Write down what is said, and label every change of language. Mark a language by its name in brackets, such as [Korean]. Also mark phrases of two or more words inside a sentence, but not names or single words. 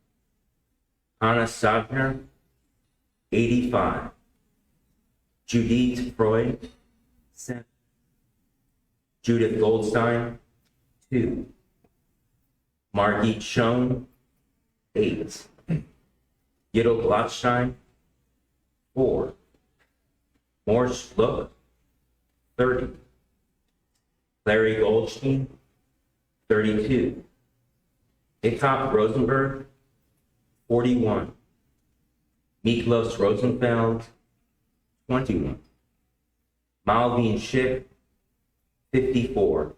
[English] Anna Sagner, 85. Judith Freud, 7. Judith Goldstein, 2. Margit Schoen, 8. Gittel Glotstein, 4. Morse Look, 30. Larry Goldstein, 32. Ikop Rosenberg, 41. Miklos Rosenfeld, 21. Malvin Ship, 54.